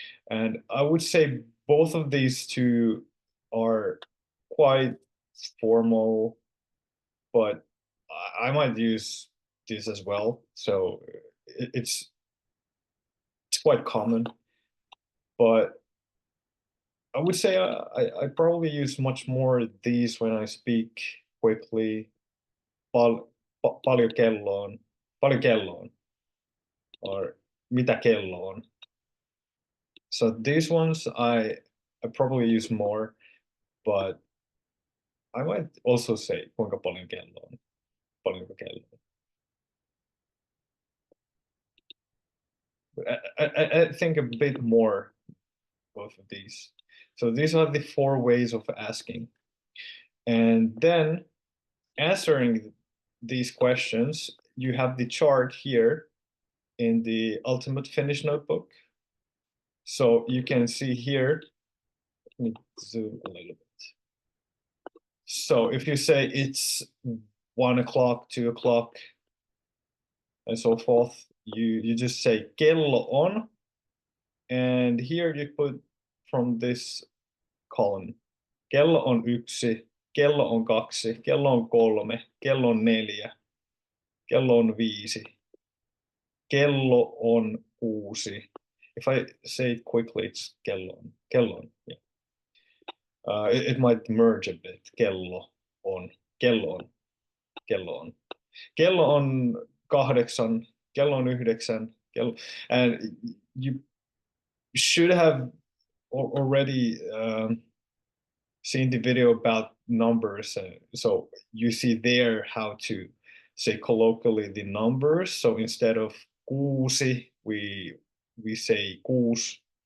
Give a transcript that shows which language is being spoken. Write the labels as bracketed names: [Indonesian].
[English] And I would say both of these two are quite formal, but I might use this as well. So it's quite common, but I would say I probably use much more these when I speak quickly. [Finnish] Paljon kello on, paljon kello on, or mitä kello on. [English] So these ones I probably use more, but I might also say [Finnish] kuinka paljon kello on, [English] paljonko kello on. I think a bit more both of these. So these are the 4 ways of asking. And then answering these questions, you have the chart here in the Ultimate Finnish notebook. So you can see here, let me zoom a little bit. So if you say it's 1 o'clock, 2 o'clock, and so forth, you just say [Finnish] kello on, [English] and here you put from this column, [Finnish] kello on yksi, kello on kaksi, kello on kolme, kello on neljä, kello on viisi, kello on kuusi. [English] If I say it quickly, it's [Finnish] kello on, [English] yeah. It might merge a bit, [Finnish] kello on, kello on, kello on. Kello on 8, kello on 9, kello, [English] and you should have already seen the video about numbers. So you see there how to say colloquially the numbers. So instead of kuusi, we say kuus.